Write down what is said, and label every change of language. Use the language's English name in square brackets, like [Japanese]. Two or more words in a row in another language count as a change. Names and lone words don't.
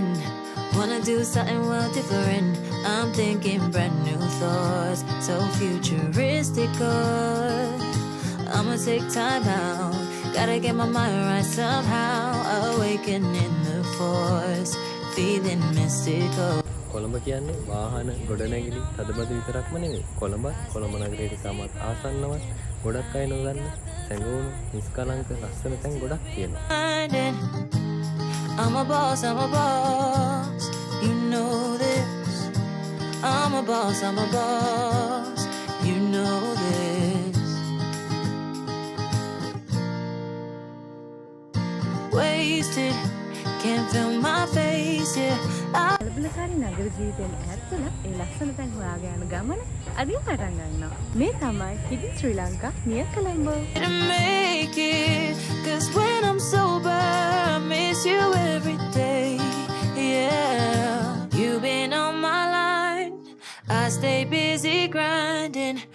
[English] Wanna do something well different. I'm thinking brand new thoughts, so futuristic. I'ma take time out. Gotta get my mind right somehow. Awakening the force, feeling mystical. [Sinhala] කොළඹ කියන්නේ වාහන ගොඩනැගිලි තදබද විතරක්ම නෙවෙයි. කොළඹ නගරයට සමත් ආසන්නවත් ගොඩක් අය නොදන්න සැඟවුණු නිස්කලංක ලස්සන තැන් ගොඩක් තියෙනවා. [English] I'm a boss, you know this. I'm a boss, you know this. Wasted, can't feel my face, yeah. [Sinhala] කලබලකාරී නගර ජීවිතයෙන් ඈත් වෙලා ඒ ලස්සන තැන් හොයාගෙන යන ගමන අදින් පටන් ගන්නවා. මේ තමයි Hidden Sri Lanka near Colombo. [English] To make it, 'cause when I'm sober, I miss you every day, yeah. You've been on my line, I stay busy grinding.